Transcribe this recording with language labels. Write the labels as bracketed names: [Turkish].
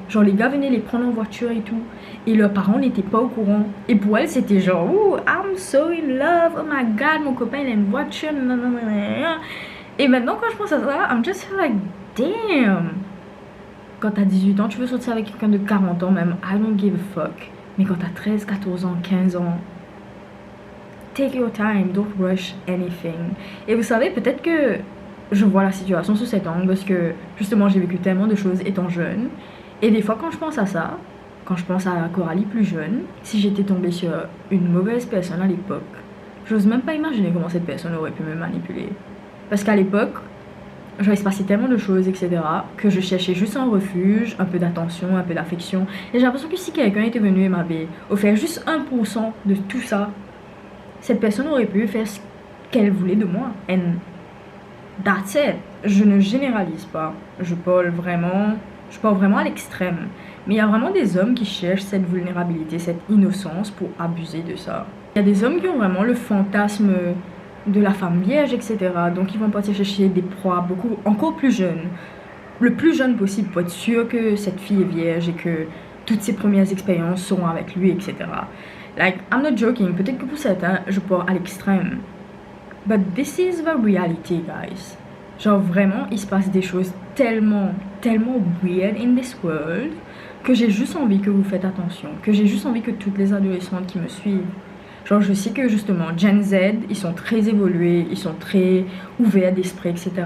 [French] Genre les gars venaient les prendre en voiture et tout, et leurs parents n'étaient pas au courant. Et pour elles c'était genre [English] oh I'm so in love, oh my god [French] mon copain il a une voiture, nanana. Et maintenant quand je pense à ça, [English] I'm just like damn. [French] Quand t'as 18 ans tu veux sortir avec quelqu'un de 40 ans même, [English] I don't give a fuck. [French] Mais quand t'as 13, 14 ans, 15 ans, [English] take your time, don't rush anything. [French] Et vous savez, peut-être que je vois la situation sous cet angle parce que justement j'ai vécu tellement de choses étant jeune. Et des fois quand je pense à ça, quand je pense à Coralie plus jeune, si j'étais tombée sur une mauvaise personne à l'époque, j'ose même pas imaginer comment cette personne aurait pu me manipuler. Parce qu'à l'époque, genre, il se passait tellement de choses, etc., que je cherchais juste un refuge, un peu d'attention, un peu d'affection. Et j'ai l'impression que si quelqu'un était venu et m'avait offert juste 1% de tout ça, cette personne aurait pu faire ce qu'elle voulait de moi. [English] And that's it. [French] Je ne généralise pas. Je parle vraiment à l'extrême. Mais il y a vraiment des hommes qui cherchent cette vulnérabilité, cette innocence pour abuser de ça. Il y a des hommes qui ont vraiment le fantasme de la femme vierge, etc. Donc ils vont partir chercher des proies encore plus jeunes. Le plus jeune possible pour être sûr que cette fille est vierge et que toutes ses premières expériences seront avec lui, etc. [English] Like, I'm not joking. [French] Peut-être que pour certains, je pars à l'extrême. [English] But this is the reality, guys. [French] Genre vraiment, il se passe des choses tellement weird [English] in this world [French] que j'ai juste envie que vous faites attention. Que j'ai juste envie que toutes les adolescentes qui me suivent. Genre je sais que justement Gen Z, ils sont très évolués, ils sont très ouverts d'esprit, etc.